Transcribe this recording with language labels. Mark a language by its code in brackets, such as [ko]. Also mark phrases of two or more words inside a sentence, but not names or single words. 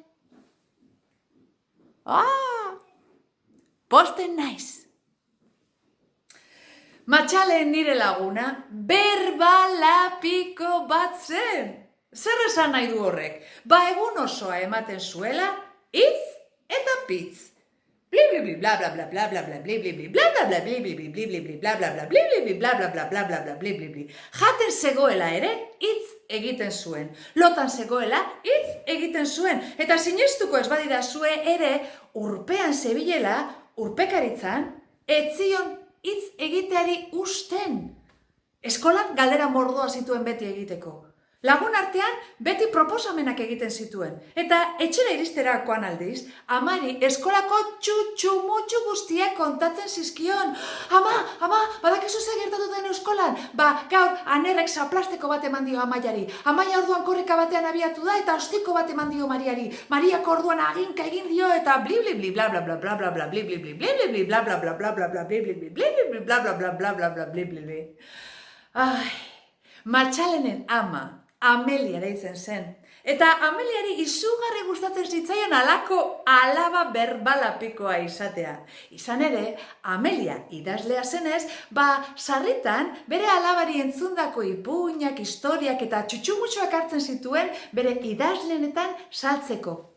[eu] Posten naiz. Matxalen nire laguna berbalapiko bat zen. Zer esan nahi du horrek? Egun osoa ematen zuela, hitz eta pitz. Bli bli bli bla bla bla bla bla bla bli bli bli bla bla bla bli bli bli bli bli bli bla bla bla bli bli bli bla bla bla bla bla bla bli bli bli. Jaten zegoela ere hitz egiten zuen. Lotan zegoela hitz egiten zuen. Eta sinestuko ez badidazue ere urpean zebilela, urpekaritzan, etzion hitz egiteari usten. Eskolan galdera mordoa zituen beti egiteko. Lagun artean beti proposamenak egiten zituen. Eta etxera iristerakoan aldiz, amari eskolako txutxu-mutxu guztiak kontatzen zizkion. Ama, badakizu zer gertatu den eskolan? Gaur, anerrek zaplasteko bat eman dio Amaiari. Amaia orduan korrika batean abiatu da eta ostiko bat eman dio Mariari. Mariak orduan aginka egin dio eta bli bli bli bla bla bla bla bla bla bli bli bli bli bli bli bla bla bla bla bla bla bli bli bli bli bli bli bla bla bla bla bla bla bli bli bli. Matxalenen ama Amelia deitzen zen. Eta Ameliari izugarri gustatzen zitzaion alako alaba berbalapikoa izatea. Izan ere, Amelia idazlea zenez, sarritan bere alabari entzundako ipuinak, historiak eta txutxumutxoak hartzen zituen bere idazlenetan sartzeko.